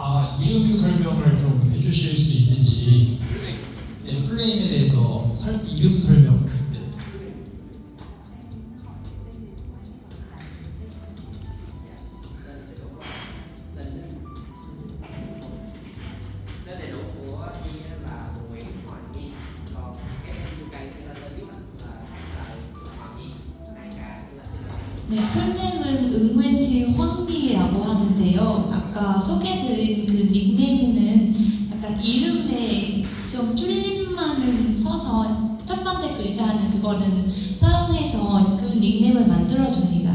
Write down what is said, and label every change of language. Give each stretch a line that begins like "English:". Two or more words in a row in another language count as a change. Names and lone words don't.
Korean: 이름 설명을 좀 해주실 수 있는지. 네, 플레임에 대해서 이름 설명. 네.
Vietnamese: Tên đầy đủ của Nhi là Nguyễn Hoàng Nhi, còn cái UK tên dưới là Hoàng Nhi, hai cả là sinh năm.
Korean: 네, 풀네임은 응웬지 황리라고 하는데요. 아까 소개해드린 그 닉네임은 약간 이름에 좀 줄임말을 써서 첫 번째 글자는 그거는 사용해서 그 닉네임을 만들어줍니다.